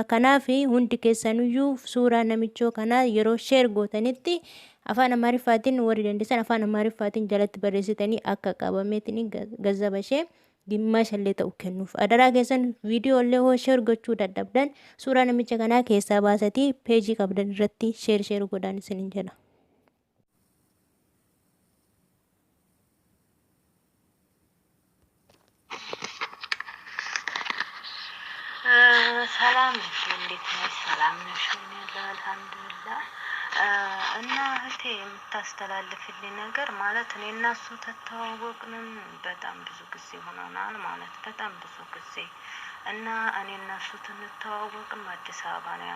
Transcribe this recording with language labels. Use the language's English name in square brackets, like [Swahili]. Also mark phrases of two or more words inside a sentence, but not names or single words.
[Oromo] Kanaaf hundi keessanuyyuu suuraa namichoo kanaa yeroo sheer gootanitti afaan Amaariffaatiin warri dandeessan afaan Amaariffaatiin jalatti barreessitanii akka qabameetiin gazaba ishee gimmaashallee ta'u kennuuf. Adaraa keessan viidiyoo illee hoo sheer gochuu dadhabdan suuraa namicha kanaa keessaa baasatii peejii qabdan irratti sheer godhaan isinin jedha. [Amharic] ሰላም እንዴት ነሽ? ሰላም ነሽ? አልሐምዱሊላህ። እና እህቴ የምታስተላልፍልኝ ነገር ማለት እኔ እና እሱ ተተዋወቅንም በጣም ብዙ ጊዜ ሆኖናል ማለት በጣም ብዙ ጊዜ እና እኔ እና እሱ ተተዋወቅም አዲስ አበባ ነው